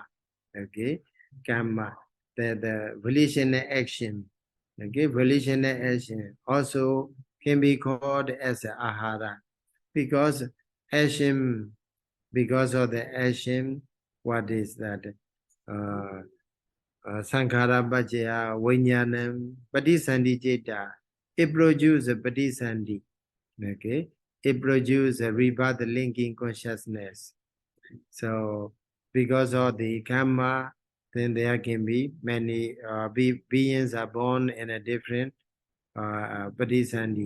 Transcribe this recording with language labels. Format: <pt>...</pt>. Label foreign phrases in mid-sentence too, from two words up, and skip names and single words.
<en>Okay, karma, the volitional action. Okay, volitional action also can be called as ahara, because action, because of the action, what is that?</en> <pi>Sankhara bhajya vinyanam patisandhi ceta.</pi> <en>It produces patisandhi. Okay, it produces a rebirth linking consciousness. So because of the karma, then there can be many beings are born in a different patisandhi.</en>